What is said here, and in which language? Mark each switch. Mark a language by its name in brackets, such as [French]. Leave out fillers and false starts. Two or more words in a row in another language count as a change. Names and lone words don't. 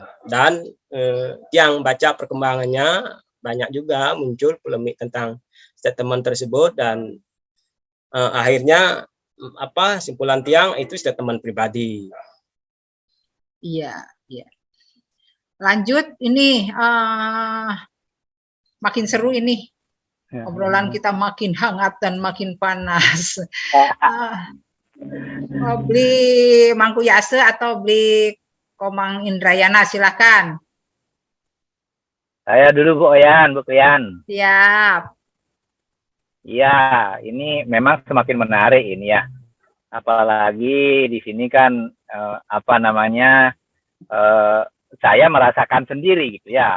[Indonesian] Dan yang baca perkembangannya banyak juga muncul polemik tentang statement tersebut, dan akhirnya simpulan tiang itu statement pribadi. Iya. Lanjut ini makin seru ini. Obrolan kita makin hangat dan makin panas. Beli Mangku Yase atau beli Komang Indrayana, silakan. Saya dulu Bu Oyan, Bu Kuyan. Siap. Iya, ini memang semakin menarik ini ya. Apalagi di sini kan saya merasakan sendiri gitu ya.